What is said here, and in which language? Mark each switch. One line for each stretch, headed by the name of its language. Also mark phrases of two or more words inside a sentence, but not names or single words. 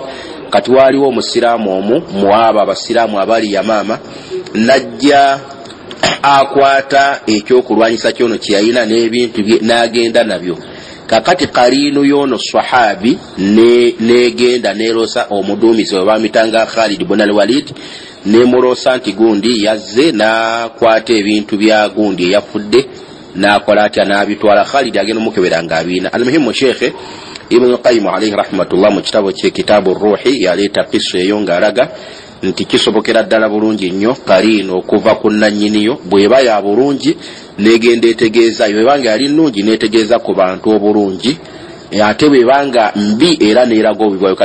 Ganda: Kati waaliwo omusiraamu omu mu abo abasiraamu abali Yamama, najja akwata ekyokulwanyisa kyono kye yalina n'ebintu bye n'agenda nabyo. Kakati kaliino y'ono sahabi negenda nerosa omuduumizi we bamitanga Khalid ibn al-Walid, nemurosa nti gundi yazze n'akwata ebintu bya gundi eyafudde n'akola atya n'abitwala. Khalid agenda omukebera ng'abiina. Almuhimu Sheikh Ibn Qayyim
Arabic: عليه رحمة الله
Ganda: mu kitabo kye Kitabu Ruhi yaleeta kisa eyo ng'alaga nti kisobokera ddala bulungi nnyo kaliino okuva ku nannyiniyo bw'eba ya bulungi negenda etegeeza, bw'ebanga yali nnungi netegeeza ku bantu obulungi, ate bw'ebanga mbi era neeraga obubi bwayo.